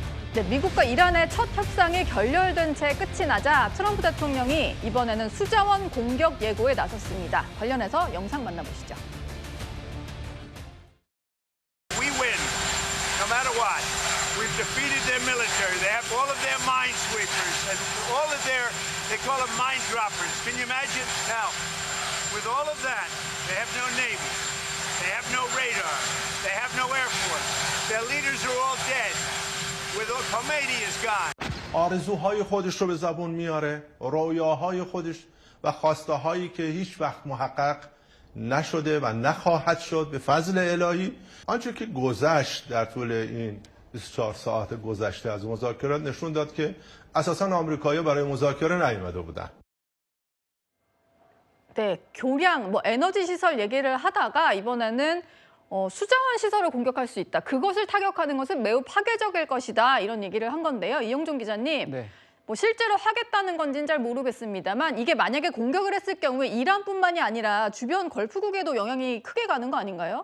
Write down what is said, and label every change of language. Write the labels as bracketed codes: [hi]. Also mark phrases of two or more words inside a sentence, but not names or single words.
[ko] 네, 미국과 이란의 첫 협상이 결렬된 채 끝이 나자 트럼프 대통령이 이번에는 수자원 공격 예고에 나섰습니다. 관련해서 영상 만나보시죠. [en] We win, no matter what. We've defeated their military. They have all of their minesweepers and all of their, they call them mine droppers. Can you imagine? Now, with all of that, they have no Navy. They have no radar. They have no Air Force. Their leaders are all dead. With Khomeini is gone. [fa] آرزوهای خودش رو به زبون میاره، رویاهای خودش و خواسته هایی که هیچ وقت محقق نشده و نخواهد شد به فضل الهی. آنچه که گذشت در طول این 24 ساعت گذشته از مذاکرات نشون داد که اساساً آمریکایی‌ها برای مذاکره نیامده بودن. [ko] 네, 교량, 에너지 시설 얘기를 하다가 이번에는 수자원 시설을 공격할 수 있다. 그것을 타격하는 것은 매우 파괴적일 것이다. 이런 얘기를 한 건데요. 이영종 기자님, 네. 실제로 하겠다는 건지는 잘 모르겠습니다만 이게 만약에 공격을 했을 경우에 이란뿐만이 아니라 주변 걸프국에도 영향이 크게 가는 거 아닌가요?